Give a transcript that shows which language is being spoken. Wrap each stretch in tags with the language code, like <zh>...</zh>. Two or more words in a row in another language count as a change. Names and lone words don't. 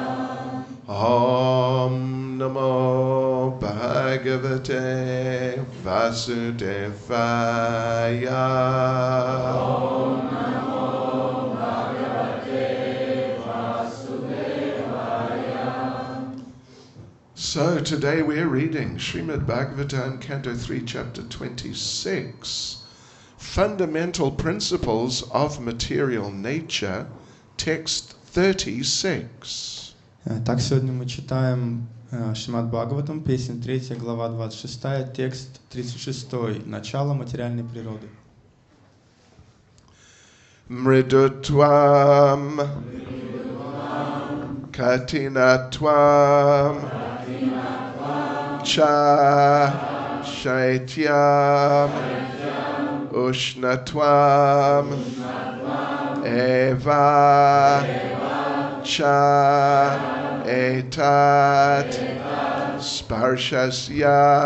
<sa>ॐ नमो भगवते वासुदेवाय. ॐ नमो भगवते वासुदेवाय.</sa> <en>So today we're reading Srimad Bhagavatam, Canto 3, Chapter 26, Fundamental Principles of Material Nature, Text 36.</en> <ru>Так, сегодня мы читаем Шримад Бхагаватам, песня 3, глава 26, текст 36, начало материальной природы.</ru> <sa>मृदुत्वं कठिनत्वं च शैत्यम् उष्णत्वम् एव च एतत् स्पर्शस्य</sa>